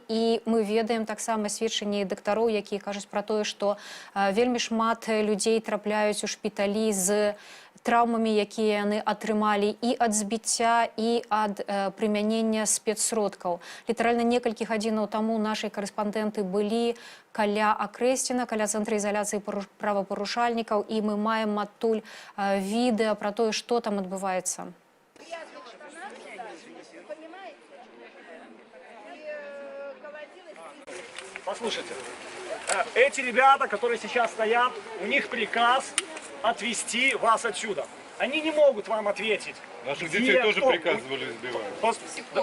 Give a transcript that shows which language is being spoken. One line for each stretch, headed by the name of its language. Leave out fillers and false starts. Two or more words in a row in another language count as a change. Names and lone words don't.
Belarusian: І мы ведаем таксама сведчанні дактароў, якія кажуць пра тое, што вельмі шмат людзей трапляюць у шпіталі з траўмамі, якія яны атрымалі і ад збіцця, і ад прымянення спецсродкаў. Літаральна некалькі гадзінаў таму нашы карэспандэнты былі каля Акрэсціна, каля цэнтра ізаляцыі правапарушальнікаў, і мы маем адтуль відэа пра тое, што там адбываецца.
Russian: Послушайте, эти ребята, которые сейчас стоят, у них приказ отвезти вас отсюда. Они не могут вам ответить. Наших детей тоже приказывали сбивать.